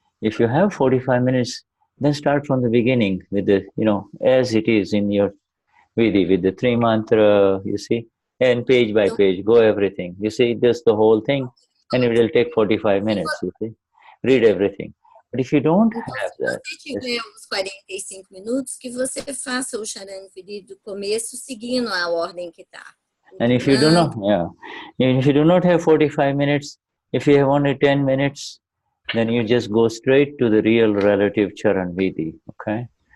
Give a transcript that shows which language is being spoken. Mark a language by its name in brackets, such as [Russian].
[English] If you have 45 minutes, then start from the beginning with the, as it is in your Vidhi, with the 3 mantra, you see. And page by page, go everything. You see, just the whole thing, and it will take 45 minutes, you see. Read everything. But if you don't have that... [Portuguese] Se você tiver os 45 minutos, que você faça o Charan Vidhi do começo, seguindo a ordem que está. [English] And if you do not, if you do not have 45 minutes, if you have only 10 minutes, then you just go straight to the real relative Charan Vidhi, okay?